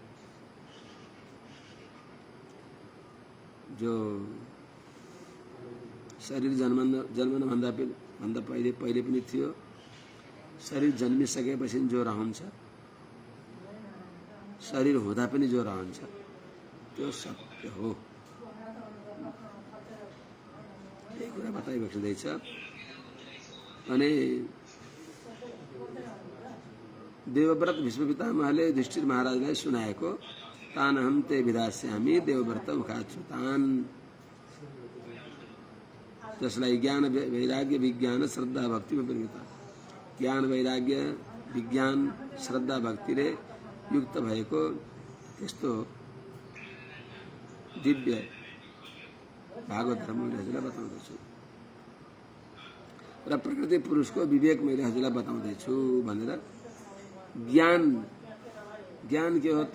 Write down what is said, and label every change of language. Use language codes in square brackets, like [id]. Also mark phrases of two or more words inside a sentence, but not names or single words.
[ne] जो शरीर जन्मन भन्दा पहिले पनि थियो, शरीर जन्मिसकेपछि जो रहन्छ, शरीर हुँदा पनि जो रहन्छ, त्यो सत्य हो। यही कुरा बताइबक्सिँदैछ। अनि देवव्रत भीष्म पितामहले युधिष्ठिर महाराजलाई सुनाएको [sa] तानहं ते विधास्यामि देवव्रत मुखाच्युतान्, [ne] जसलाई ज्ञान वैराग्य विज्ञान श्रद्धा भक्तिमा परिणत। ज्ञान वैराग्य विज्ञान श्रद्धा भक्तिले युक्त भएको त्यस्तो दिव्य भागवत धर्म मैले हजुरलाई बताउँदैछु र प्रकृति पुरुषको विवेक मैले हजुरलाई बताउँदैछु भनेर ज्ञान के हो त?